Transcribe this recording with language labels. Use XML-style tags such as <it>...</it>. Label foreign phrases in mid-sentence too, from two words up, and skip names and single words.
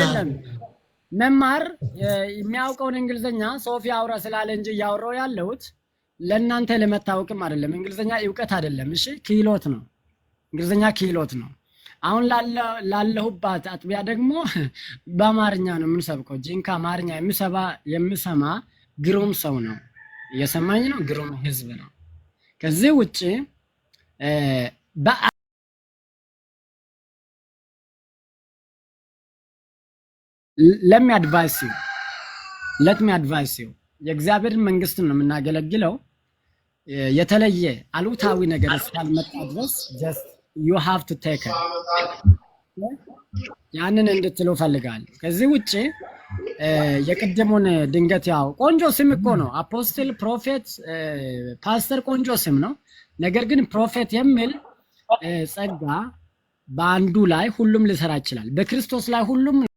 <am>አይደለም። መማር የሚያውቀውን እንግሊዘኛ ሶፊ አውራ ስላለ እንጂ እያወራው ያለሁት ለእናንተ ለመታወቅም አይደለም። እንግሊዘኛ እውቀት አይደለም። እሺ ክህሎት ነው። እንግሊዘኛ ክህሎት ነው። አሁን ላለሁባት አጥቢያ ደግሞ በአማርኛ ነው የምንሰብከው። ጂንካ አማርኛ የሚሰማ ግሩም ሰው ነው። እየሰማኝ ነው። ግሩም ህዝብ ነው። ከዚህ ውጭ</am> <en>let me advise you</en> <am>የእግዚአብሔርን መንግስት ነው የምናገለግለው። የተለየ አሉታዊ ነገር እስካልመጣ ድረስ</am> <en>just you have to take it</en> <am>ያንን እንድትሉ ፈልጋለሁ። ከዚህ ውጪ የቅድሙን ድንገት ያው ቆንጆ ስም እኮ ነው</am> <en>apostle, prophet, pastor</en> <am>ቆንጆ ስም ነው። ነገር ግን ፕሮፌት የሚል ጸጋ በአንዱ ላይ ሁሉም ሊሰራ ይችላል። በክርስቶስ ላይ ሁሉም</am>